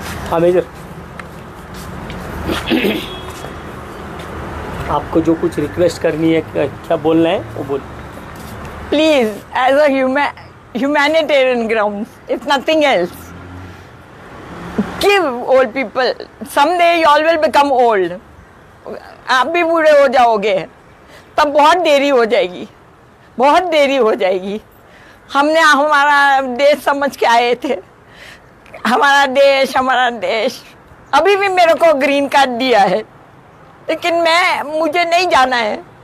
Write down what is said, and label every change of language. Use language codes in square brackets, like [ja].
[hi] हाँ मेजर, आपको जो कुछ रिक्वेस्ट करनी है, क्या बोलना है वो बोल. [en] Please, as a humanitarian grounds, if nothing else, give old people. Someday you all will become old. [hi] आप भी बूढ़े हो जाओगे, तब बहुत देरी हो जाएगी, बहुत देरी हो जाएगी. हमने हमारा देश समझ के आए थे, हमारा देश. अभी भी मेरे को ग्रीन कार्ड दिया है, लेकिन मुझे नहीं जाना है.